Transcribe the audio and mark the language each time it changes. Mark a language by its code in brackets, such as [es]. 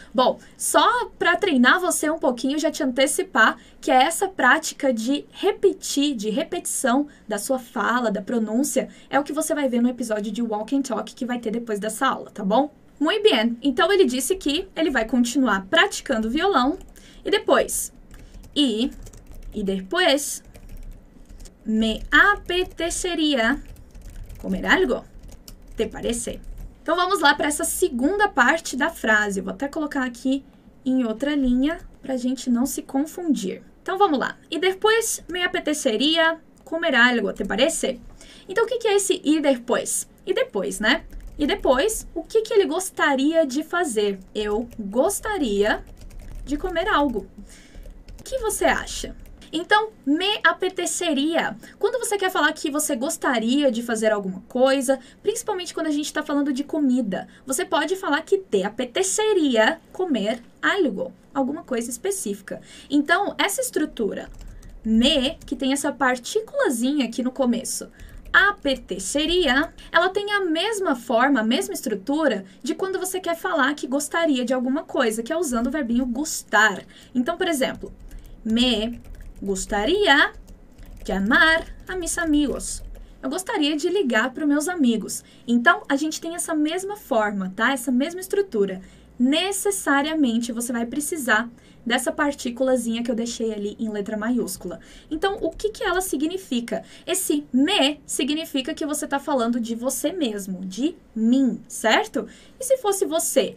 [pt] Bom, só para treinar você um pouquinho, já te antecipar que é essa prática de repetir, de repetição da sua fala, da pronúncia, é o que você vai ver no episódio de Walk and Talk que vai ter depois dessa aula, tá bom? Muito bem. Então, ele disse que ele vai continuar praticando violão e depois... [es] Y después me apetecería comer algo. ¿Te parece? [pt] Então, vamos lá para essa segunda parte da frase. Eu vou até colocar aqui em outra linha para a gente não se confundir. Então, vamos lá. [es] Y después me apetecería comer algo. ¿Te parece? [pt] Então, o que é esse y después? E depois, né? E depois, o que ele gostaria de fazer? Eu gostaria de comer algo. O que você acha? Então, me apeteceria. Quando você quer falar que você gostaria de fazer alguma coisa, principalmente quando a gente está falando de comida, você pode falar que te apeteceria comer algo, alguma coisa específica. Então, essa estrutura me, que tem essa partículazinha aqui no começo, apeteceria, ela tem a mesma forma, a mesma estrutura de quando você quer falar que gostaria de alguma coisa, que é usando o verbinho gustar. Então, por exemplo, [es] me gustaría llamar a mis amigos. [pt] Eu gostaria de ligar para os meus amigos. Então, a gente tem essa mesma forma, tá? Essa mesma estrutura. Necessariamente, você vai precisar dessa partículazinha que eu deixei ali em letra maiúscula. Então, o que ela significa? Esse me significa que você está falando de você mesmo, de mim, certo? E se fosse você?